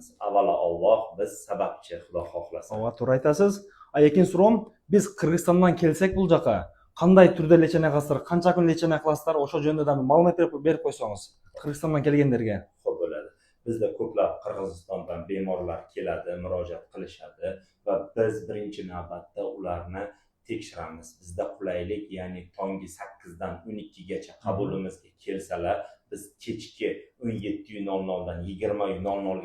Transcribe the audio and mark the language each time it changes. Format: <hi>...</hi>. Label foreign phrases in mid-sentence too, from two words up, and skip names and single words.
<uz>Avvalo Alloh, biz sababchi, Xudo xohlasa.</uz> <ky>Ооба, туура айтасыз. Экинчи суроом, биз Кыргызстандан келсек бул жака кандай түрдө лечение кыласыздар, канча күн лечение кыласыздар, ошол жөнүндө да маалымат берип койсоңуз, Кыргызстандан келгендерге.</ky> <uz>Xo'p bo'ladi. Bizda ko'plab Qirg'izistondan bemorlar keladi, murojaat qilishadi va biz birinchi navbatda ularni tekshiramiz. Bizda qulaylik, ya'ni tongi 8 dan 12 gacha qabulimizga kelsalar, biz kechki 17:00 dan 20:00</uz>